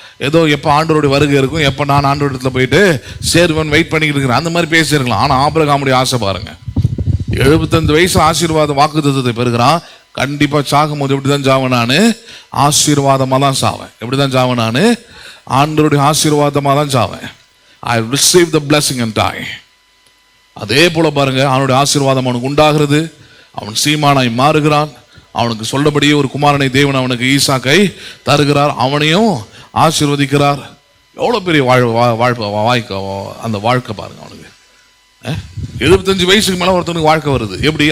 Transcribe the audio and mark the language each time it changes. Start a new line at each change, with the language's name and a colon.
Tamil: ஏதோ எப்போ ஆண்டவருடைய வருகை இருக்கும், எப்போ நான் ஆண்டவரிடத்துல போயிட்டு சேருவன் வெயிட் பண்ணிக்கிட்டு இருக்கிறேன், அந்த மாதிரி பேசியிருக்கலாம். ஆனால் ஆபிரகாமுடைய ஆசை பாருங்க, 75 வயசு ஆசீர்வாத வாக்குத்தத்தத்தை பெறுகிறான். கண்டிப்பா சாகும் போது எப்படிதான் சாவேன் நான், ஆசீர்வாதமா தான் சாவேன். எப்படிதான் சாவேன் நான், ஆண்டவருடைய ஆசீர்வாதமா தான் சாவேன்.
English: I receive the blessing and die.
Tamil: அதே போல பாருங்க, அவனுடைய ஆசீர்வாதம் அவனுக்கு உண்டாகிறது. அவன் சீமானாய் மாறுகிறான். அவனுக்கு சொல்லபடியே ஒரு குமாரனை தேவன் அவனுக்கு ஈசாக்கை தருகிறார். அவனையும் ஆசீர்வதிக்கிறார். எவ்வளவு பெரிய வாழ்க்கை, அந்த வாழ்க்கை பாருங்க. அவனுக்கு 75 வயசுக்கு மேல ஒருத்தனுக்கு வாழ்க்கை வருது. எப்படி?